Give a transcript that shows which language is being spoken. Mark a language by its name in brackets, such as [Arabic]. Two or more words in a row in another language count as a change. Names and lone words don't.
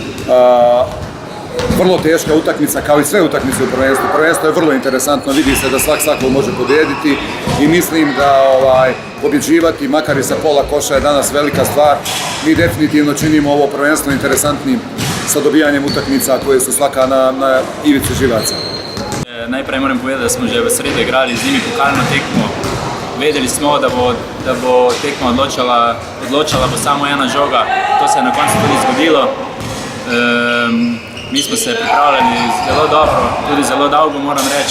[Bosnian] Vrlo teška utakmica, kao i sve utakmice u prvenstvu. Prvenstvo je vrlo interesantno, vidi se da svako može pobijediti i mislim da pobjeđivati, makar i sa pola koša, je danas velika stvar. Mi definitivno činimo ovo prvenstvo interesantnim sa dobijanjem utakmica koje su svaka na ivici živaca. [Slovenian] Najprej moram povedati, da smo že v sredo igrali z njimi pokalno tekmo. Vedeli smo, da bo tekma odločala bo samo ena žoga. To se je na koncu tudi zgodilo. Mi smo se pripravljali zelo dobro, tudi zelo dolgo, moram reči.